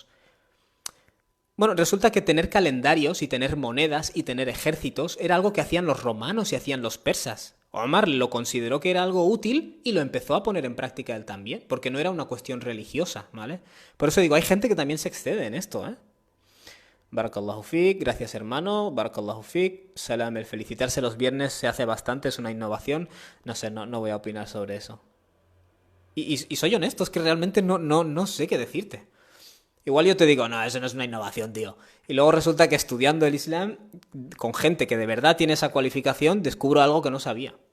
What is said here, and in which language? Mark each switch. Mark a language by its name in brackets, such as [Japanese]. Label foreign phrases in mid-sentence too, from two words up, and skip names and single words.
[Spanish] Bueno, resulta que tener calendarios y tener monedas y tener ejércitos era algo que hacían los romanos y hacían los persas. Omar lo consideró que era algo útil y lo empezó a poner en práctica él también, porque no era una cuestión religiosa, ¿vale? Por eso digo, hay gente que también se excede en esto, ¿eh? [Arabic] بارك الله فيك, [Spanish] gracias hermano, [Arabic] بارك الله فيك سلام, [Spanish] el felicitarse los viernes se hace bastante, es una innovación, no sé, no voy a opinar sobre eso. Y soy honesto, es que realmente no sé qué decirte. Igual yo te digo, no, eso no es una innovación, tío. Y luego resulta que estudiando el Islam, con gente que de verdad tiene esa cualificación, descubro algo que no sabía.